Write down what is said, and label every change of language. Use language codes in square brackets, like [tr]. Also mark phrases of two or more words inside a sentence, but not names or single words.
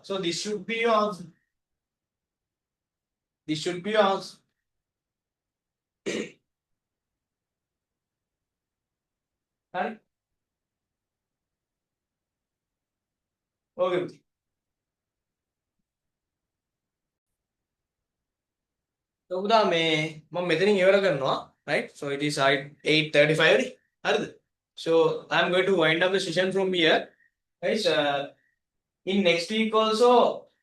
[en] So this should be your answer. This should be your answer. Right? Okay. [si] So උදා මේ මම මෙතනින් ඉවර කරනවා, [en] right? So it is 8:35 [si] නේ. හරිද? [en] So I am going to wind up the session from here. Guys, in next week also